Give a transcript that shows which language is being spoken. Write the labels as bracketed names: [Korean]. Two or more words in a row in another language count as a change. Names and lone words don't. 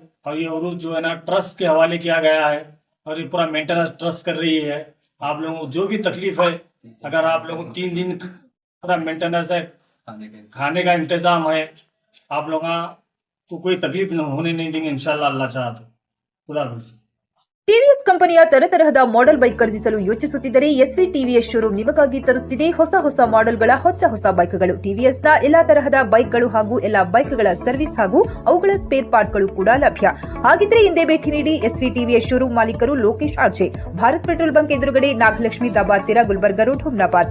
[Hindi] और ये उर्स जो है ना ट्रस्ट के हवाले किया गया है, और ये पूरा मेंटेनेंस ट्रस्ट कर रही है। आप लोगों को जो भी तकलीफ है, अगर आप लोगों को 3 दिन पूरा मेंटेनेंस है, खाने का इंतजाम है। आप लोग को कोई तकलीफ होने नहीं देंगे इंशाल्लाह, अल्लाह चाहा तो। खुदा हाफिज़। [Kannada] ಟಿವಿಎಸ್ ಕಂಪನಿಯ ತರತರಹದ [English] model bike [Kannada] ಖರೀದಿಸಲು ಯೋಚಿಸುತ್ತಿದ್ದರೆ ಎಸ್ವಿ ಟಿವಿಎಸ್ ಶೋರೂಮ್ ನಿಮಗಾಗಿ ತರುತ್ತಿದೆ ಹೊಸ ಮಾಡೆಲ್ಗಳ ಹೊಸ ಬೈಕ್ಗಳು। ಟಿವಿಎಸ್ನ ಎಲ್ಲಾ ತರಹದ ಬೈಕ್ಗಳು ಹಾಗೂ ಎಲ್ಲಾ ಬೈಕ್ಗಳ ಸರ್ವಿಸ್ ಹಾಗೂ ಅವುಗಳ [English] spare parts [Kannada] ಕೂಡ ಲಭ್ಯ। ಹಾಗಿದ್ರೆ ಹಿಂದೆ ಭೇಟಿ ನೀಡಿ ಎಸ್ವಿ ಟಿವಿಎಸ್ ಶೋರೂಮ್ ಮಾಲೀಕರು ಲೋಕೇಶ್ ಆರ್ಜೆ, ಭಾರತ್ ಪೆಟ್ರೋಲ್ ಬಂಕ್ ಎದುರುಗಡೆ, ನಾಗಲಕ್ಷ್ಮಿ ದಾಬಾ ಹತ್ತಿರ, ಗುಲ್ಬರ್ಗಾ ರೋಡ್, ಹುಮ್ನಾಬಾದ್।